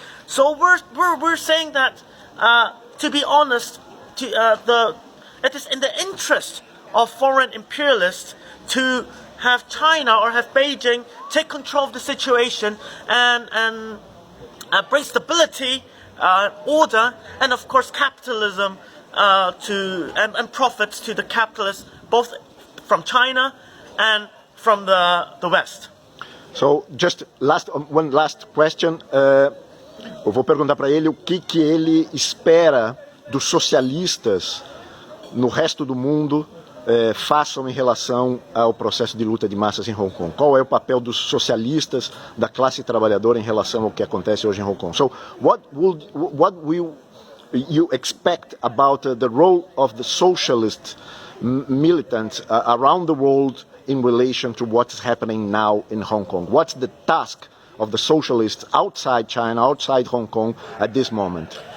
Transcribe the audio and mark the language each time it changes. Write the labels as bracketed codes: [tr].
[en] So we're saying that to be honest, it is in the interest of foreign imperialists to have China or have Beijing take control of the situation and bring stability, order, and of course capitalism and profits to the capitalists, both from China and from the West. So, just one last question. [pt] Eu vou perguntar para ele o que ele espera dos socialistas no resto do mundo façam em relação ao processo de luta de massas em Hong Kong. Qual é o papel dos socialistas, da classe trabalhadora em relação ao que acontece hoje em Hong Kong? [en] So, what will you expect about the role of the socialist militants around the world in relation to what's happening now in Hong Kong? What's the task of the socialists outside China, outside Hong Kong at this moment?